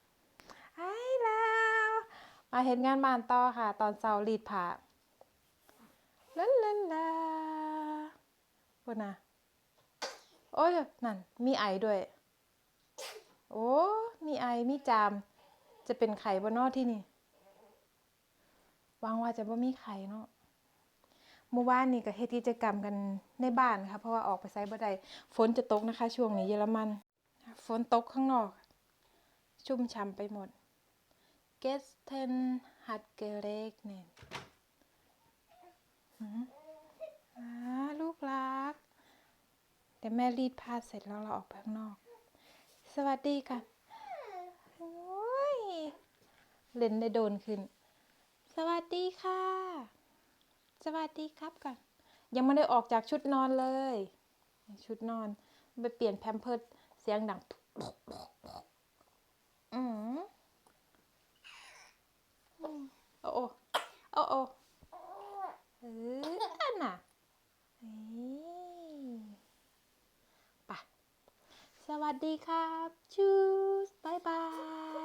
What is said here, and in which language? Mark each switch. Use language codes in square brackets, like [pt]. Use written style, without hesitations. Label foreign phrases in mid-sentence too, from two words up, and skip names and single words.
[tts] แล้วมาเฮ็ดงานบ้านต่อค่ะตอนเช้ารีดผ้าลาพุ่นน่ะโอ้ยนั่นมีไอด้วยโอ้มีไอมีจามจะเป็นไข้บ่เนาะที่นี่ หวังว่าจะบ่มีไข้เนาะเมื่อวานนี่ก็เฮ็ดกิจกรรมกันในบ้านค่ะเพราะว่าออกไปไสบ่ได้ฝนจะตกนะคะช่วงนี้เยอรมันฝนตกข้างนอกชุ่มฉ่ำไปหมด [de] Gestern hat geregnet [th] ลูกรักเดี๋ยวแม่รีดผ้าเสร็จแล้วเราออกไปข้างนอก สวัสดีค่ะโอ้ยเล่นได้โดนขึ้น สวัสดีค่ะสวัสดีครับก่อนยังไม่ได้ออกจากชุดนอนเลยชุดนอนไปเปลี่ยนแพมเพิร์สเสียงดังโอ้โอ้โอ้โอ้อันน่ะไปสวัสดีครับชูสบายบาย